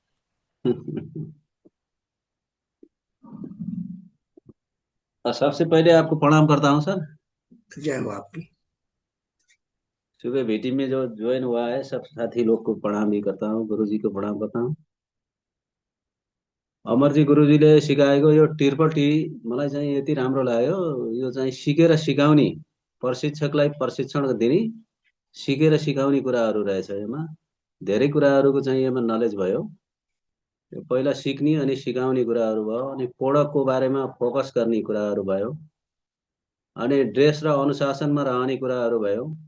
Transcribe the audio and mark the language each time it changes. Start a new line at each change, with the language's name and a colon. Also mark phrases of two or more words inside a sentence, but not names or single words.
Hindi: और सबसे पहले आपको प्रणाम करता हूँ सर। जय हो आपकी। सुबह मीटिंग में जो ज्वाइन हुआ है सब साथी लोग को प्रणाम भी करता हूँ, गुरु जी को प्रणाम करता हूँ।
Nepali: अमरजी गुरुजीले सिकाएको यो ट्रिपल टी मलाई चाहिँ यति राम्रो लाग्यो। यो चाहिँ सिकेर सिकाउने, प्रशिक्षकलाई प्रशिक्षण दिने, सिकेर सिकाउने कुराहरू रहेछ यसमा। धेरै कुराहरूको चाहिँ यसमा नलेज भयो। पहिला सिक्ने अनि सिकाउने कुराहरू भयो, अनि प्रोडक्टको बारेमा फोकस गर्ने कुराहरू भयो, अनि ड्रेस र अनुशासनमा रहने कुराहरू भयो,